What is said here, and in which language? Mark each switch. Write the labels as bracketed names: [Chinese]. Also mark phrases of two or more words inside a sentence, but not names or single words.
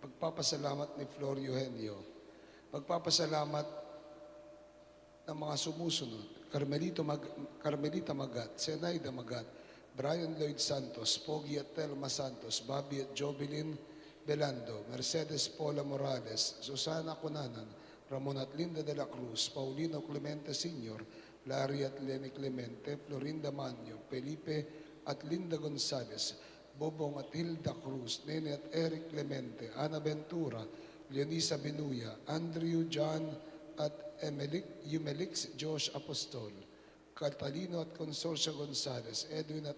[Filipino] Pagpapasalamat ni Flor Eugenio. Pagpapasalamat ng mga sumusunod. Carmelita Magat, Zenaida Magat, Brian Lloyd Santos, Pogi at Telma Santos, Bobby at Jovelyn Belando, Mercedes Paula Morales, Susana Cunanan, Ramon at Linda de la Cruz, Paulino Clemente Sr., Larry at Lenny Clemente, Florinda Manyo, Felipe at Linda Gonzales, Bobong at Hilda Cruz, Nene at Eric Clemente, Ana Ventura, Leonisa Binuya, Andrew John at Yumelix Josh Apostol, Catalino at Consorcia Gonzales, Edwin at